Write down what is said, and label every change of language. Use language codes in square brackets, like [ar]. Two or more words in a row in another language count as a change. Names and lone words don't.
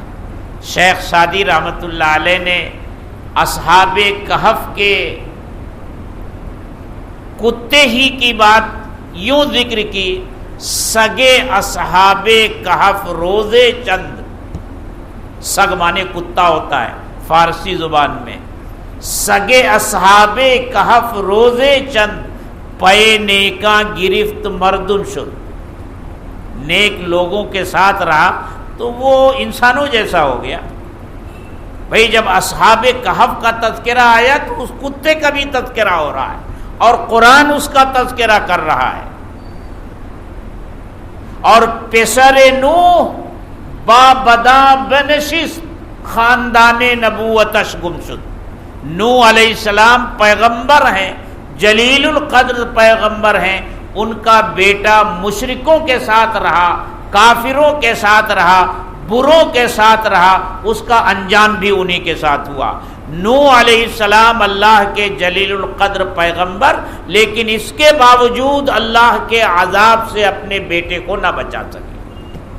[ur] شیخ سعدی رحمۃ اللہ علیہ نے اصحاب کہف کے کتے ہی کی بات یوں ذکر کی، [fa] سگے اصحاب کہف روزے چند، [ur] سگ مانے کتا ہوتا ہے فارسی زبان میں، [fa] سگے اصحاب کہف روزے چند، پے نیکاں گرفت مردن شد۔ [ur] نیک لوگوں کے ساتھ رہا تو وہ انسانوں جیسا ہو گیا۔ بھئی جب اصحاب کہف کا تذکرہ آیا تو اس کتے کا بھی تذکرہ ہو رہا ہے، اور قرآن اس کا تذکرہ کر رہا ہے۔ [fa] اور پسر نوح با بدا بنشست، خاندان نبوتش گم شد۔ [ur] نوح علیہ السلام پیغمبر ہیں، جلیل القدر پیغمبر ہیں، ان کا بیٹا مشرکوں کے ساتھ رہا، کافروں کے ساتھ رہا، بروں کے ساتھ رہا، اس کا انجام بھی انہی کے ساتھ ہوا۔ نوح علیہ السلام اللہ کے جلیل القدر پیغمبر، لیکن اس کے باوجود اللہ کے عذاب سے اپنے بیٹے کو نہ بچا سکے۔